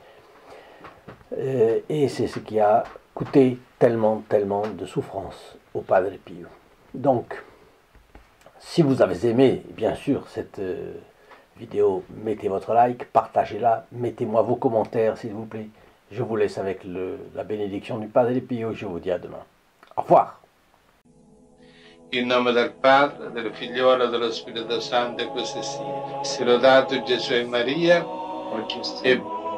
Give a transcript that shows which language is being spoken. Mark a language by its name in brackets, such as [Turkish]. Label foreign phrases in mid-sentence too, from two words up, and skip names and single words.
[French] Et c'est ce qui a coûté tellement de souffrance au Padre Pio. Donc, si vous avez aimé, bien sûr, cette vidéo, mettez votre like, partagez-la, mettez-moi vos commentaires, s'il vous plaît. Je vous laisse avec la bénédiction du Padre Pio. Je vous dis à demain. Au revoir. [Italian] In nome del Padre, del Figliolo e dello Spirito Santo, e così sia. Sia lodato Gesù e Maria, e